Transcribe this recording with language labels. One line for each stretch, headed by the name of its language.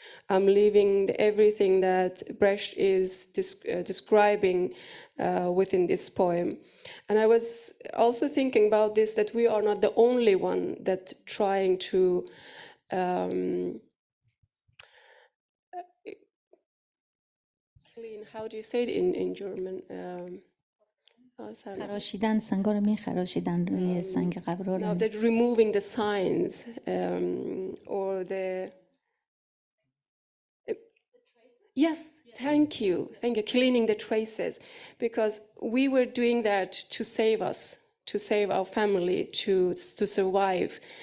English: I'm leaving everything that Brecht is describing within this poem. And I was also thinking about this, that we are not the only one that trying to clean, how do you say it in German?
Persian: خراشیدن، سنگا رو میخراشیدن روی سنگ قبرها رو.
English: Now that removing the signs or the yes, thank you, cleaning the traces, because we were doing that to save us, to save our family, to survive.